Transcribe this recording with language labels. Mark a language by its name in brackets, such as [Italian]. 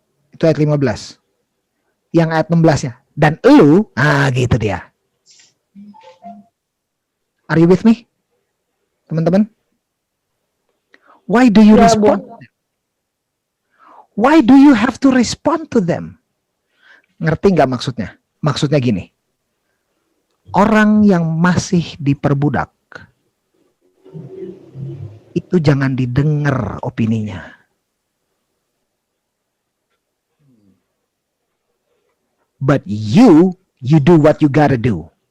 [Indonesian] Itu ayat 15. Yang ayat 16-nya. Dan elu, gitu dia. [English] Are you with me? [Indonesian] Teman-teman? [English] Why do you respond? Why do you have to respond to them? [Indonesian] Ngerti nggak maksudnya? Maksudnya gini. Orang yang masih diperbudak itu jangan didengar opininya. [English] But you do what you gotta do.